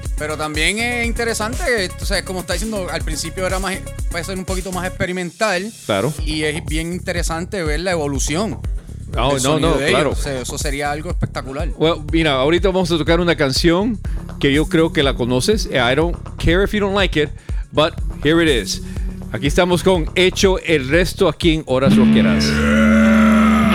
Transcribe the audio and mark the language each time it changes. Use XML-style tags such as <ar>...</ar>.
<es>Pero también es interesante, o sea, como está diciendo, al principio era más, puede ser un poquito más experimental. Claro. Y es bien interesante ver la evolución. No, claro. O sea, eso sería algo espectacular. Well, mira, ahorita vamos a tocar una canción que yo creo que la conoces.</es> <en>I don't care if you don't like it, but here it is.</en> <es>Aquí estamos con Hecho el Resto aquí en Horas Rockeras.</es>